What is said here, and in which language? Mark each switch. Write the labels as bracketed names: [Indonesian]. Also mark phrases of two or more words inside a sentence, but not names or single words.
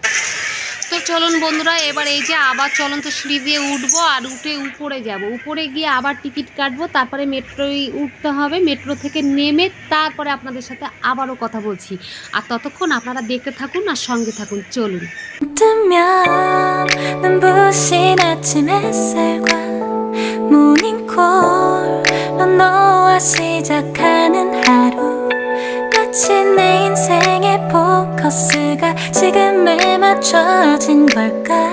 [Bangla] তো চলুন বন্ধুরা, এবার এই যে আবার চলন্ত সিঁড়ি দিয়ে উঠবো, আর উঠে উপরে যাব, উপরে গিয়ে আবার টিকিট কাটবো, তারপরে মেট্রোয় উঠতে হবে, মেট্রো থেকে নেমে তারপরে আপনাদের সাথে আবারও কথা বলছি। আর ততক্ষণ আপনারা দেখতে থাকুন আর সঙ্গে থাকুন, চলুন। [Korean] 뜨면 눈부신 아침 햇살과 모닝콜로 너와 시작하는 하루, 마치 내 인생의 포커스가 지금에 맞춰진 걸까.